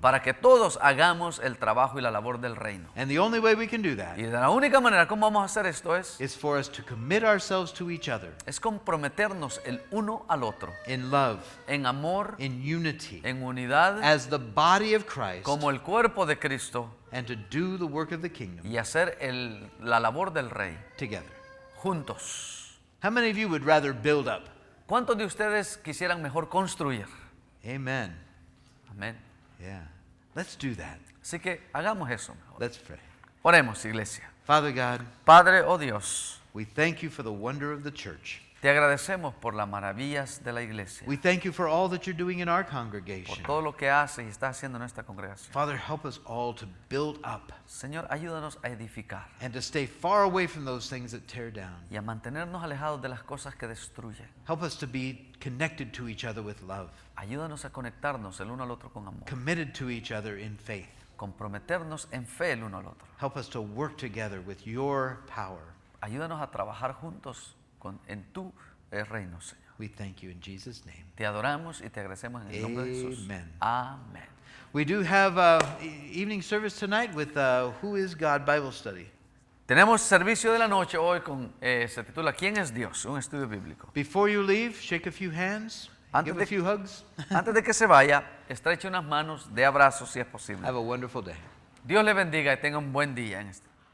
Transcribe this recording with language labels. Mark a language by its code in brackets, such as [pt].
[es] para que todos hagamos el trabajo y la labor del reino. [en] And the only way we can do that [es] Y de la única manera como vamos a hacer esto [en] is for us to commit ourselves to each other [es] es comprometernos el uno al otro, [en] in love, [es] en amor, [en] in unity, [es] en unidad, [en] as the body of Christ, [es] como el cuerpo de Cristo, [en] and to do the work of the kingdom [es] y hacer la labor del rey [en] together. [es] juntos. [en] How many of you would rather build up? [es] ¿Cuántos de ustedes quisieran mejor construir? [en] Amen. [es] Amén. [en] Yeah. Let's do that. [es] Así que hagamos eso mejor. [en] Let's pray. [es] Oremos, iglesia. [en] Father God, [es] Padre, oh Dios, [en] we thank you for the wonder of the church. [es] te agradecemos por las maravillas de la iglesia, [en] We thank you for all that you're doing in our [es] por [en] congregation. [es] todo lo que hace y está haciendo en nuestra congregación. [en] Father, help us all to build up [es] Señor, ayúdanos a edificar [en] and to stay far away from those things that tear down. [es] y a mantenernos alejados de las cosas que destruyen. [en] Help us to be connected to each other with love, [es] Ayúdanos a conectarnos el uno al otro con amor, [en] committed to each other in faith. [es] comprometernos en fe el uno al otro. [en] Help us to work together with your power. [es] Ayúdanos a trabajar juntos en tu reino, Señor. [en] We thank you in Jesus' name. [es] Te adoramos y te agradecemos en el nombre de Jesús. [en] Amen. [es] Amén. [en] We do have evening service tonight with Who is God Bible Study. [es] Tenemos servicio de la noche hoy se titula ¿Quién es Dios? Un estudio bíblico. [en] Before you leave, shake a few hands, [es] Antes [en] give a [es] de- [en] few hugs. [es] Antes de que se vaya, estreche unas manos, de abrazos si es posible. [en] Have a wonderful day. [es] Dios le bendiga y tenga un buen día en este.